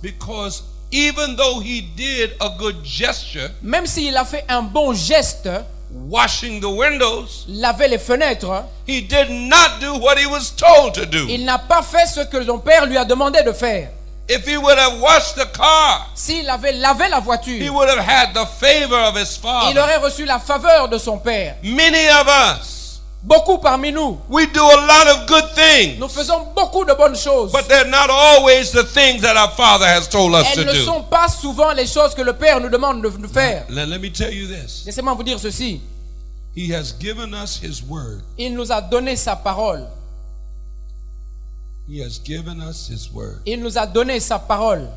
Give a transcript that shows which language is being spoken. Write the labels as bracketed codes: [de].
[en] Because even though he did a good gesture, [fr] Même s'il a fait un bon geste, [en] washing the windows, [fr] laver les fenêtres, [en] he did not do what he was told to do. [fr] il n'a pas fait ce que son père lui a demandé de faire. [en] If he would have washed the car, [fr] S'il avait lavé la [en] he [fr] voiture, [en] would have had the favor of his [fr] il [en] father. [fr] aurait reçu la faveur de son père. [en] Many of us, [fr] Beaucoup parmi nous, [en] we do a lot of good things, [fr] nous faisons beaucoup de bonnes choses. [en] but they're not always the things that our father has told us to [fr] Elles ne [en] do. [fr] sont pas souvent les choses que le père nous demande de faire. [en] Let me tell you this. [fr] Laissez-moi vous dire ceci. [en] He has given us his word. [fr] Il nous a donné sa parole. [en] He has given us his word. [fr] Il nous a donné sa parole.